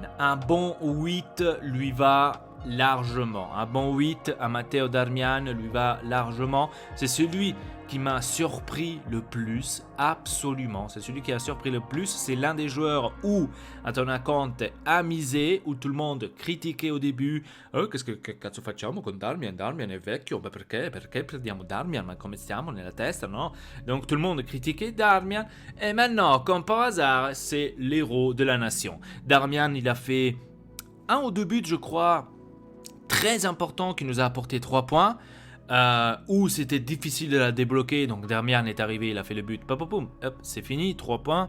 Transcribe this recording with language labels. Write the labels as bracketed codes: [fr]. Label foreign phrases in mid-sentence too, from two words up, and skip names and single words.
[fr] Un bon 8 lui va largement. Un bon 8 à Matteo Darmian lui va largement. C'est celui qui m'a surpris le plus, absolument. C'est celui qui a surpris le plus. C'est l'un des joueurs où Antonio Conte a misé, où tout le monde critiquait au début. [it] Che cazzo facciamo con Darmian? Darmian è vecchio, ma perché? Perché prendiamo Darmian? Ma come stiamo nella testa, no? [fr] Donc tout le monde critiquait Darmian. Et maintenant, comme par hasard, c'est l'héros de la nation. Darmian, il a fait 1 ou 2 buts, je crois, très importants qui nous a apporté 3 points. Où c'était difficile de la débloquer, donc Darmian est arrivé, il a fait le but, hop, c'est fini, 3 points.